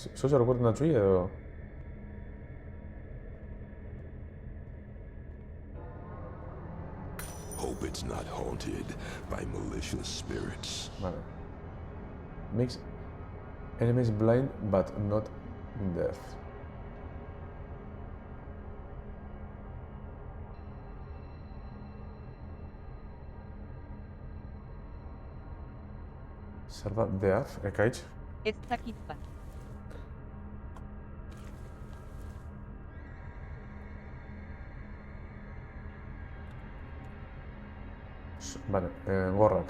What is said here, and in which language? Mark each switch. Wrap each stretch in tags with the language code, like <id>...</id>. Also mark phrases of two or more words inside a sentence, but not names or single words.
<eu>Zozer okurten da txui edo?</eu> <en>Hope it's not haunted by malicious spirits.</en> <eu>Vale.</eu> <en>Makes enemies blind but not deaf.</en> <eu>Zer da deaf, ekaitz? Ez dakit bat. Vale, gorrak.</eu>